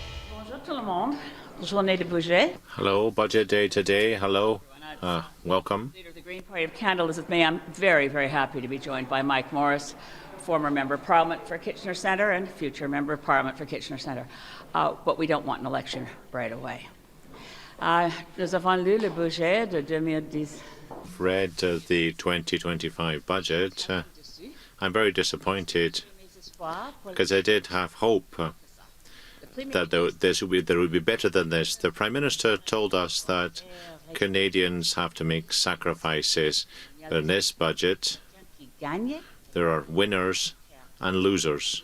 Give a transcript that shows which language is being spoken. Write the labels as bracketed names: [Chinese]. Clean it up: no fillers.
[French] Bonjour tout le monde. Journée de budget. [English] Hello, budget day today. Hello. Welcome. Leader of the Green Party of Canada, Elizabeth May. I'm very, very happy to be joined by Mike Morris, former Member of Parliament for Kitchener Centre and future Member of Parliament for Kitchener Centre. But we don't want an election right away. [French] Nous avons lu le budget de 2010. [English] Read the 2025 budget. I'm very disappointed because I did have hope that there would be better than this. The Prime Minister told us that Canadians have to make sacrifices. But in this budget, there are winners and losers.